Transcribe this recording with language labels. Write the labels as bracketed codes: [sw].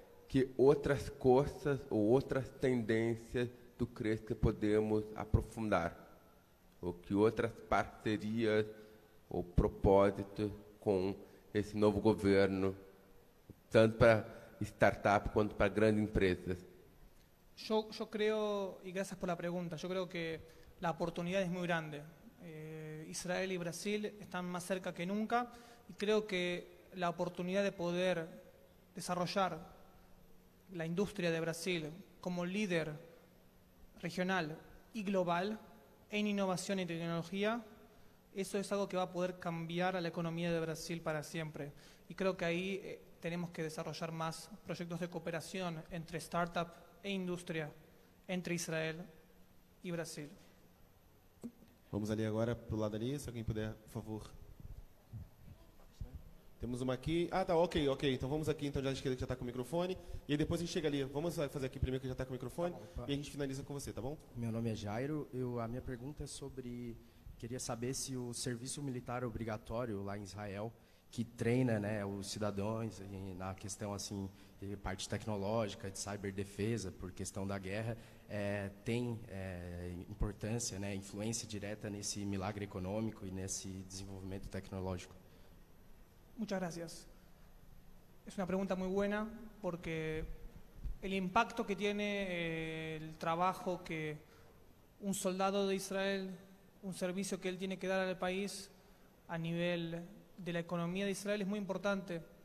[pt] Que outras coisas ou outras tendências [es] tu crees [pt] que podemos aprofundar? Ou que outras parcerias ou propósitos com esse novo governo, tanto para startup quanto para grandes empresas? [es] Yo creo, y gracias por la pregunta, yo creo que la oportunidad es muy grande. Israel y Brasil están más cerca que nunca y creo que la oportunidad de poder desarrollar la industria de Brasil como líder regional y global en innovación y tecnología, eso es algo que va a poder cambiar a la economía de Brasil para siempre. Y creo que ahí tenemos que desarrollar más proyectos de cooperación entre startup e indústria entre Israel e Brasil. [pt] Vamos ali agora para o lado ali, se alguém puder, por favor. Temos uma aqui. Ah, tá, ok. Então vamos aqui, então, já à esquerda que já está com o microfone. E aí depois a gente chega ali. Vamos fazer aqui primeiro que já está com o microfone. Tá, e a gente finaliza com você, tá bom? Meu nome é Jairo. A minha pergunta é sobre... Queria saber se o serviço militar obrigatório lá em Israel, que treina, né, os cidadãos na questão assim de parte tecnológica, de ciberdefesa, por questão da guerra, tem importância, né, influência direta nesse milagre econômico y nesse desenvolvimento tecnológico. [es] Muchas gracias. Es una pregunta muy buena porque el impacto que tiene el trabajo que un soldado de Israel, un servicio que él tiene que dar al país a nivel de la economía de Israel es muy importante.